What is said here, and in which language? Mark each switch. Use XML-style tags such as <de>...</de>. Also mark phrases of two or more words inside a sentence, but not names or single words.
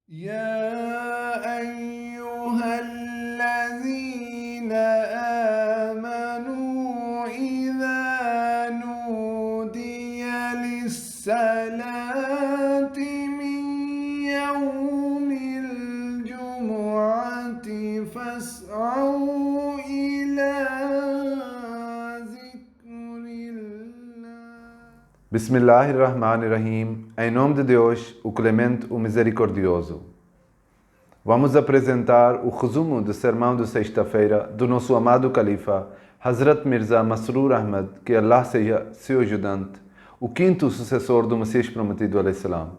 <ar>يا أيها الذين آمنوا إذا نودي للصلاة من يوم الجمعة فاسعوا إلى ذكر الله. بسم الله الرحمن الرحيم.</ar> <pt>Em nome de Deus, o Clemente, o Misericordioso. Vamos apresentar o resumo do sermão de sexta-feira do nosso amado Califa, Hazrat Mirza Masroor Ahmad, que Allah seja seu ajudante, o quinto sucessor do Messias Prometido al-Islam.</pt>